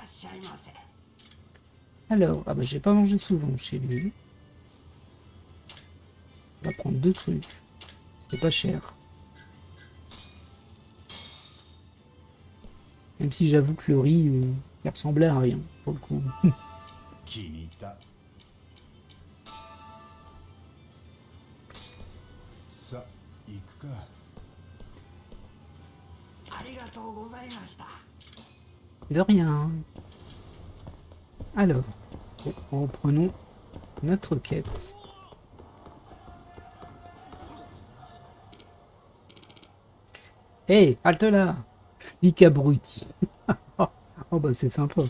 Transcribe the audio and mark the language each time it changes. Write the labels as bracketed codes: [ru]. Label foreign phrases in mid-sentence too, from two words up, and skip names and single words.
[fr] Alors, ah bah j'ai pas mangé souvent chez lui. On va prendre 2 trucs. C'est pas cher. Même si j'avoue que le riz, il ressemblait à rien, pour le coup. [ja] 気に入った。さあ、行くか。ありがとうございました。 [fr] De rien. Alors, reprenons notre quête. Hé, halte là! Lick abruti. Oh bah c'est sympa.